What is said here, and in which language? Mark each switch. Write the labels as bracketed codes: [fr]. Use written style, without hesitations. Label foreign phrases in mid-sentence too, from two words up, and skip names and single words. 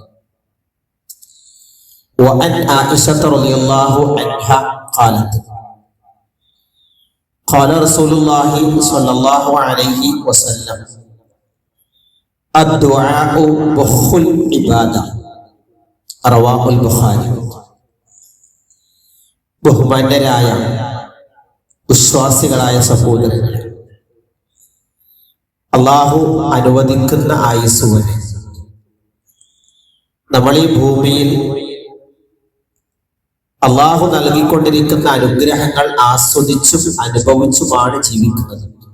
[ar] وعن عائشة رضي الله عنها قالت قال رسول الله صلى الله عليه وسلم الدعاء بخ العبادة رواه البخاري. [ml] ബഹുമാന്യരായ വിശ്വാസികളായ സഹോദരങ്ങളെ, അള്ളാഹു അനുവദിക്കുന്ന ആയുസ് വരെ നമ്മൾ ഈ ഭൂമിയിൽ അള്ളാഹു നൽകിക്കൊണ്ടിരിക്കുന്ന അനുഗ്രഹങ്ങൾ ആസ്വദിച്ചും അനുഭവിച്ചുമാണ് ജീവിക്കുന്നത്.